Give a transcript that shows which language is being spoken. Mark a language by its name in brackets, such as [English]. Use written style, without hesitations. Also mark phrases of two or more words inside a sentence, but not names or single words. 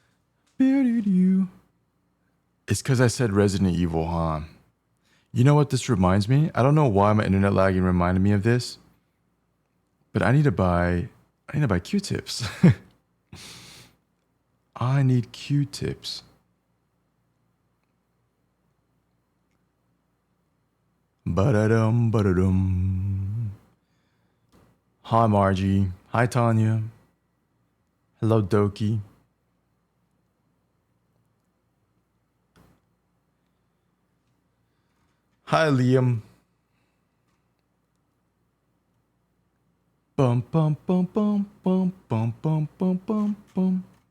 [English] Is It's because I said Resident Evil, huh? You know what this reminds me? I don't know why my internet lagging reminded me of this, but I need to buy Q-tips. I need Q-tips. Ba-da-dum, ba-da-dum. Hi, Margie. Hi, Tanya. Hello, Doki. Hi, Liam. Bum, bum, bum, bum, bum, bum, bum, bum, bum, bum.